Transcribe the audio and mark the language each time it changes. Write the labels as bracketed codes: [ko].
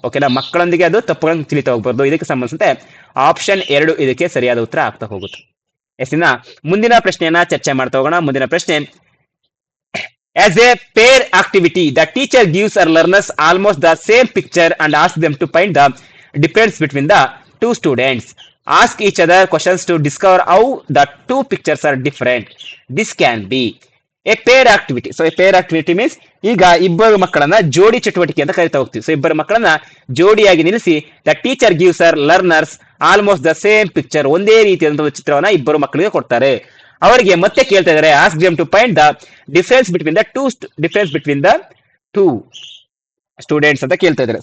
[kn] ಓಕೆನಾ, ಮಕ್ಕಳೊಂದಿಗೆ ಅದು ತಪ್ಪುಗಳನ್ನು ತಿಳಿತಾ ಹೋಗ್ಬಾರ್ದು. ಇದಕ್ಕೆ ಸಂಬಂಧಿಸಿದಂತೆ ಆಪ್ಷನ್ 2 ಇದಕ್ಕೆ ಸರಿಯಾದ ಉತ್ತರ ಆಗ್ತಾ ಹೋಗುತ್ತೆ. ಎಸ್ಸಿನ ಮುಂದಿನ ಪ್ರಶ್ನೆಯನ್ನ ಚರ್ಚೆ ಮಾಡ್ತಾ ಹೋಗೋಣ. ಮುಂದಿನ ಪ್ರಶ್ನೆ, [en] As a pair activity the teacher gives our learners almost the same picture and ask them to find the difference between the two students. Ask each other questions to discover how the two pictures are different. This can be a pair activity. [kn] So A peer activity means ಈಗ ಇಬ್ಬರು ಮಕ್ಕಳನ್ನ ಜೋಡಿ ಚಟುವಟಿಕೆ ಅಂತ ಕರಿತಾ ಹೋಗ್ತೀವಿ. So ಇಬ್ಬರು ಮಕ್ಕಳನ್ನ ಜೋಡಿಯಾಗಿ ನಿಲ್ಲಿಸಿ [en] the teacher gives our learners almost the same picture, [kn] ಒಂದೇ ರೀತಿಯಾದಂತಹ ಒಂದು ಚಿತ್ರವನ್ನ ಇಬ್ಬರು ಮಕ್ಕಳಿಗೆ ಕೊಡ್ತಾರೆ. ಅವರಿಗೆ ಮತ್ತೆ ಕೇಳ್ತಾ ಇದ್ದಾರೆ [en] ask them to find the difference between the two students [kn] ಅಂತ ಕೇಳ್ತಾ ಇದ್ದಾರೆ.